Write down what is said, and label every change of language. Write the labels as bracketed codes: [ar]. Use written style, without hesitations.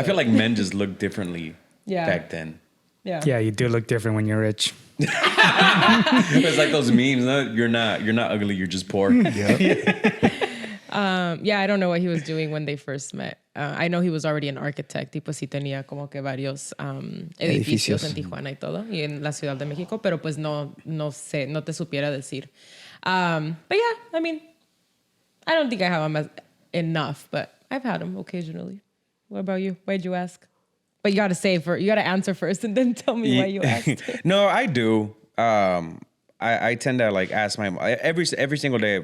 [en] I feel like men just look differently back then. Yeah, you do look different when you're rich. It's like those memes. No? You're not ugly. You're just poor. I don't know what he was doing when they first met. I know he was already an architect. [es] Y pues sí tenía como que varios edificios en Tijuana y todo. Y en la Ciudad de México. Pero pues no sé, no te supiera decir. [en] But yeah, I mean, I don't think I have him enough, but I've had him occasionally. What about you? Why'd you ask? But you got to answer first and then tell me why you asked. No, I do. I tend to like ask every single day.